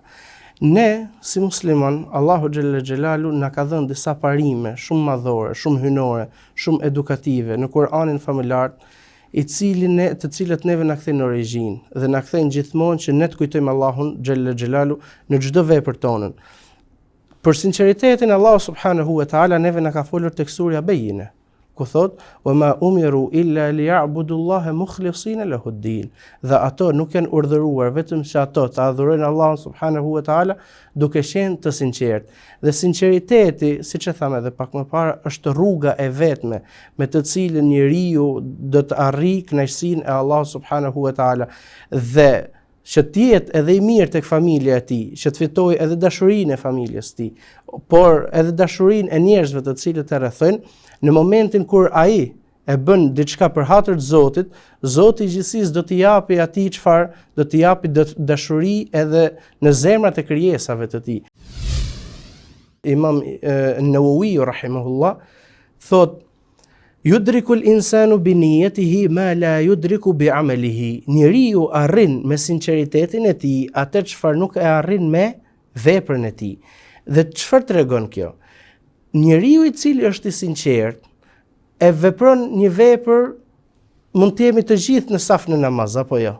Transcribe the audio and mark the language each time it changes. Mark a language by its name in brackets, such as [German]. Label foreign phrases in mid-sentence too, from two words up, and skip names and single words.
[Albanian] Ne, si musliman, Allahu [Arabic] جل جلاله [Albanian] na ka dhënë disa parime shumë madhore, shumë hynore, shumë edukative në Kur'anin famëlar, të cilët neve na kthejnë në origjinë dhe na kthejnë gjithmonë që ne të kujtojmë Allahun [Arabic] جل جلاله [Albanian] në çdo vepër tonën. Për sinqeritetin Allahu [Arabic] سبحانه وتعالى [Albanian] neve na ka folur tek surja Bejine, ku thot: [Arabic] "وما أمروا إلا ليعبدوا الله مخلصين له الدين." [Albanian] Dhe ato nuk janë urdhëruar vetëm që ato të adhurojnë Allahun [Arabic] سبحانه وتعالى [Albanian] duke qenë të sinqert. Dhe sinqeriteti, siç e thamë edhe pak më parë, është rruga e vetme me të cilën njeriu do të arrijë kënaqësinë e Allahut [Arabic] سبحانه وتعالى [Albanian] dhe që të jetë edhe i mirë tek familja e tij, që të fitojë edhe dashurinë e familjes së tij, por edhe dashurinë e njerëzve të cilët e rrethojnë, në momentin kur ai e bën diçka për hatër të Zotit, Zoti i gjithësisë do t'i japi atij çfarë, do t'i japi dashuri edhe në zemrat e krijesave të tij. Imam Nawawi rahimahullah thot: [Arabic] "يدرك الإنسان بنيته ما لا يدرك بعمله." [Albanian] Njeriu arrin me sinqeritetin e tij atë çfarë nuk e arrin me veprën e tij. Dhe çfarë tregon kjo? Njeriu i cili është i sinqert e vepron një vepër, mund të jemi të gjithë në saf në namaz apo jo.